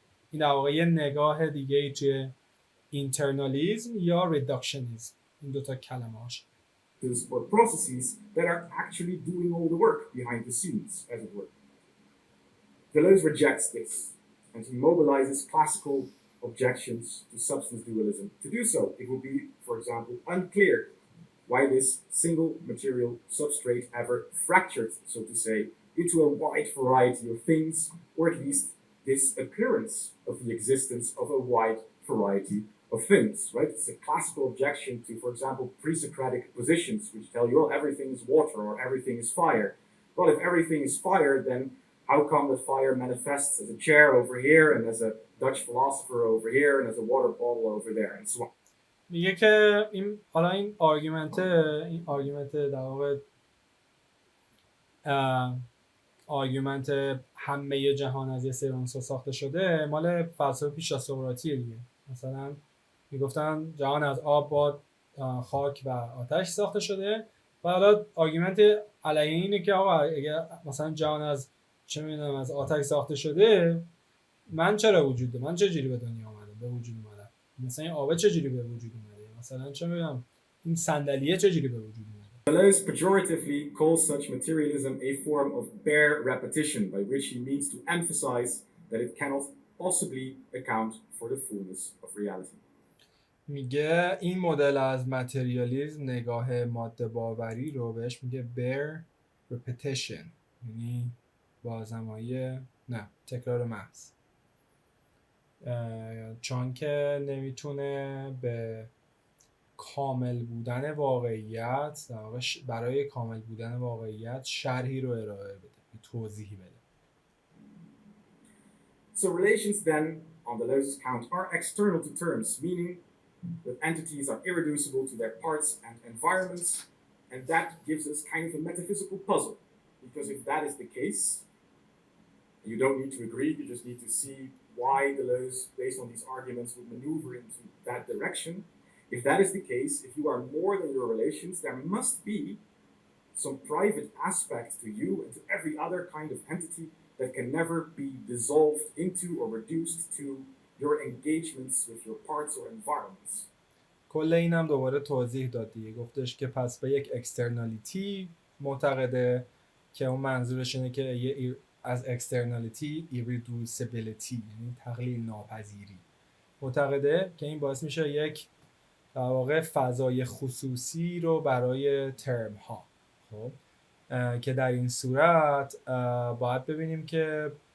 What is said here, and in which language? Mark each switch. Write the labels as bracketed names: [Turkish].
[Persian] این در واقع یه نگاه دیگه ای توی اینترنالیسم یا ریداکشنیسم، این دوتا کلمه هاش. [English] Or processes that are actually doing all the work behind the scenes, as it were. Deleuze rejects this, and he mobilizes classical objections to substance dualism. To do so, it will be, for example, unclear why this single material substrate ever fractured, so to say, into a wide variety of things, or at least this appearance of the existence of a wide variety of things, right? It's a classical objection to, for example, pre-Socratic positions which tell you, well, everything is water or everything is fire. Well, if everything is fire, then how come that fire manifests as a chair over here and as a Dutch philosopher over here and as a water bottle over there and so on. [Persian] میگه که این آرگومنت در واقع آرگومنت همه جهان از یه سری عنصر ساخته شده مال فلسفه پیش از سقراطیه دیگه. مثلا میگفتن جهان از آب، باد، خاک و آتش ساخته شده و حالا آرگومنت علیه اینه که آقا اگه مثلا جهان از چه میدونم از آتش ساخته شده، من چرا وجود دارم؟ من چجوری به دنیا اومدم، به وجود اومدم؟ مثلا این آب چجوری به وجود اومده؟ مثلا چه میدونم این صندلیه چجوری به وجود اومده؟ [English] Deleuze pejoratively calls such materialism a form of bare repetition, by which he means to emphasize that it cannot possibly account for the fullness of reality. [Persian] میگه این مدل از متریالیسم، نگاه ماده باوری رو بهش میگه bare repetition، یعنی بازنمایی تکرار محض، چون که نمیتونه به کامل بودن واقعیت، در واقع برای کامل بودن واقعیت شرحی رو ارائه بده، توضیحی بده. [English] So relations then, on Deleuze's count, are external to terms, meaning that entities are irreducible to their parts and environments, and that gives us kind of a metaphysical puzzle. Because if that is the case, you don't need to agree, you just need to see why Deleuze, based on these arguments, would maneuver into that direction. If that is the case, if you are more than your relations, there must be some private aspect to you and to every other kind of entity that can never be dissolved into or reduced to your engagements with your parts or environments. [Persian] کل اینم دوباره توضیح داد دیگه، گفتش که پس به یک اکسترنالیتی معتقده که اون منظورش اینه که از اکسترنالیتی ایریدوسیبیلیتی، یعنی تقلیل ناپذیری، معتقده که این باعث میشه یک در واقع فضای خصوصی رو برای ترم ها، خب که در این صورت باید ببینیم که